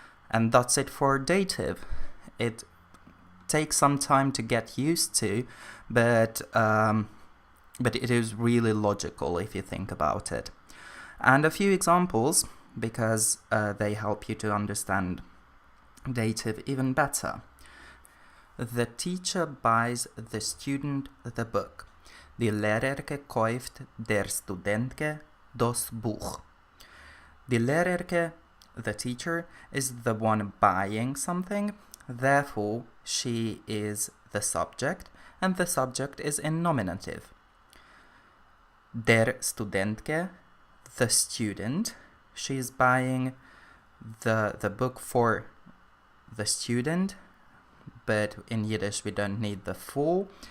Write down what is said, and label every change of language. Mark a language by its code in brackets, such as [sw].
[en] And that's it for dative. It takes some time to get used to, but it is really logical if you think about it. And a few examples, because they help you to understand dative even better. The teacher buys the student the book. [yi] Die Lehrerke kauft der Studentke das Buch. [en] Die Lehrerke, the teacher, is the one buying something, therefore she is the subject, and the subject is in nominative. Der Studentke, the student, she is buying the book for the student, but in Yiddish we don't need the for.